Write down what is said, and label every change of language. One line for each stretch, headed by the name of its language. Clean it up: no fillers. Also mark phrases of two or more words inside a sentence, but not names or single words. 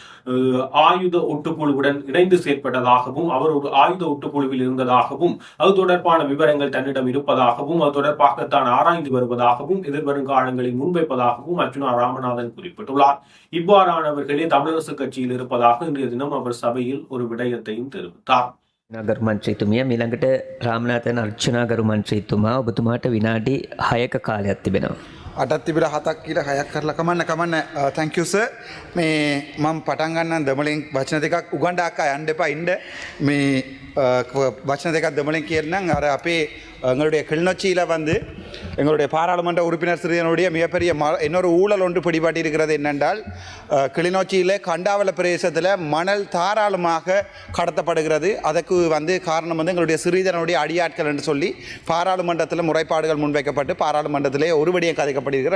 Tamil: ஆயுத ஒட்டுக்குழுவுடன் இணைந்து செயற்பட்டதாகவும் அவர் ஒரு ஆயுத ஒட்டுக்குழுவில் இருந்ததாகவும் அது தொடர்பான விவரங்கள் தன்னிடம் இருப்பதாகவும் அது தொடர்பாக தான் ஆராய்ந்து வருவதாகவும் எதிர்வரும் காலங்களில் முன்வைப்பதாகவும் அர்ச்சுனா ராமநாதன் குறிப்பிட்டுள்ளார். இவ்வாறானவர்களே தமிழரசு கட்சியில் இருப்பதாக இன்றைய தினம் அவர் சபையில் ஒரு விடயத்தையும் தெரிவித்தார்.
Sinhala: ගරු මන්ත්‍රීතුමිය මිළඟට රාමනාථන් අර්චනා ගරු මන්ත්‍රීතුමා ඔබතුමාට විනාඩි 6ක කාලයක් තිබෙනවා. අටත් තිබිලා 7ක් කියලා 6ක් කරලා කමන්න
English: thank you sir.
Sinhala: මේ මම පටන් ගන්නම් දෙමළෙන් වචන දෙකක් උගන්ඩාක්කා යන්න එපා ඉන්න මේ වචන දෙකක් දෙමළෙන් කියන්නම්. අර අපේ
Tamil: எங்களுடைய கிளிநொச்சியில் வந்து எங்களுடைய பாராளுமன்ற உறுப்பினர் சிறியனுடைய மிகப்பெரிய இன்னொரு ஊழல் ஒன்று பிடிபட்டு இருக்கிறது. என்னென்றால் கிளிநொச்சியில் கண்டாவள பிரதேசத்தில் மணல் தாராளமாக கடத்தப்படுகிறது. அதுக்கு வந்து காரணம் வந்து எங்களுடைய சிறிதனுடைய அடியாட்கள் என்று சொல்லி பாராளுமன்றத்தில் முறைப்பாடுகள் முன்வைக்கப்பட்டு பாராளுமன்றத்திலே ஒருபடியும் கதைக்கப்படுகிறது.